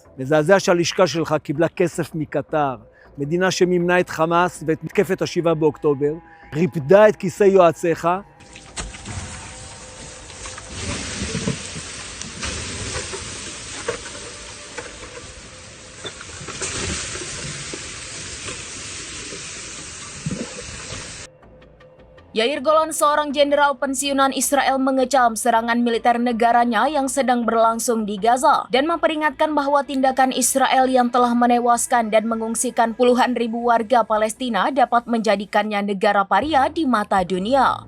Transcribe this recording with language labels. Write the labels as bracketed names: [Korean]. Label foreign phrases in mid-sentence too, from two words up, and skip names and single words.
[Hebrew] מזעזע שהלשכה שלך קיבלה כסף מקטר, מדינה שמימנה את חמאס ואת מתקפת ה-7 באוקטובר, ריפדה את כיסי יועציך, [Indonesian] Yair Golan, seorang jenderal pensiunan Israel, mengecam serangan militer negaranya yang sedang berlangsung di Gaza dan memperingatkan bahwa tindakan Israel yang telah menewaskan dan mengungsikan puluhan ribu warga Palestina dapat menjadikannya negara paria di mata dunia.